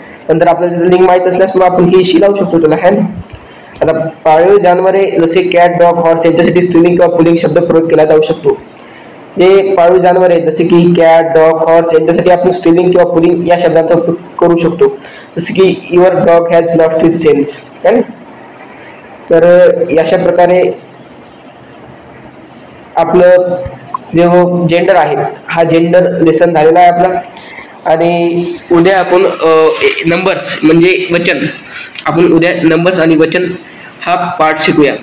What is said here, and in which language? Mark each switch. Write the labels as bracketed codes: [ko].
[mr] नंतर आपल्याला त्याचं लिंग माहीत असल्यास मग आपण ही शी लावू शकतो त्याला है ना. आता पाळीव जानवरे जसे कॅट, डॉग, हॉर्स यांच्यासाठी स्त्रीलिंग किंवा पुल्लिंग शब्द प्रयोग केला जाऊ शकतो. जे पाळीव जानवरे जसे की कॅट, डॉग, हॉर्स यांच्यासाठी आपण स्त्रीलिंग किंवा पुल्लिंग या शब्दाचा उपयोग करू शकतो. जसे की [en] Your dog has lost his sense है ना. [mr] तर अशा प्रकारे आपलं जे जेंडर आहे हा जेंडर लेसन झालेला आहे आपला. आणि उद्या आपण नंबर्स म्हणजे वचन, आपण उद्या नंबर्स आणि वचन हा पार्ट शिकूया.